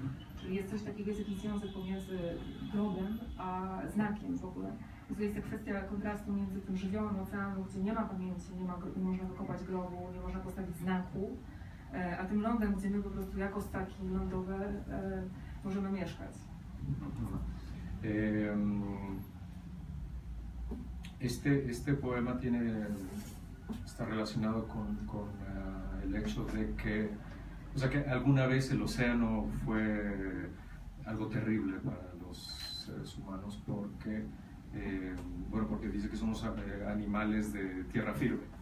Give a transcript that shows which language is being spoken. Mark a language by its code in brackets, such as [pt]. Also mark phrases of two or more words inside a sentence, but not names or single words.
[pl] Czyli jest coś takiego, jest jakiś związek pomiędzy grobem a znakiem w ogóle. Więc to jest ta kwestia kontrastu między tym żywiołem oceanu, gdzie nie ma pamięci, nie można wykopać grobu, nie można postawić znaku, a tym lądem, gdzie my po prostu jako staki lądowe możemy mieszkać. [es] Este poema está relacionado con el hecho de que, o sea, que alguna vez el océano fue algo terrible para los seres humanos porque, porque dice que somos animales de tierra firme.